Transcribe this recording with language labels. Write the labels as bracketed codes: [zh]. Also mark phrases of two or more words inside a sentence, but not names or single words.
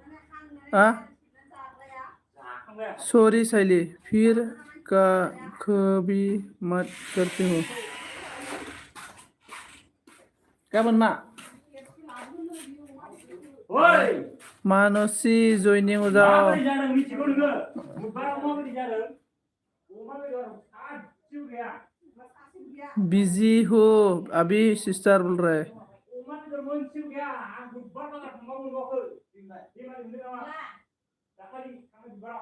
[hi] सॉरी साइली फिर कभी मत करती हूँ [brx] गाबोन मा ओइ [hi] मानसी जॉइनिंग हो जाओ [brx] माबोरै जादों मिथिगौ नोङो बुधबाराव माबोरै जादों अमा बेदर सासेबो गैया [hi] बिजी हो अभी सिस्टर बोल रहा है [brx] अमा बेदर मोनसेबो गैया आं बुधबार बाजार थांबा मोनबावाखै बेमारि मोनदों नामा दाखालि थांनाय बुधबाराव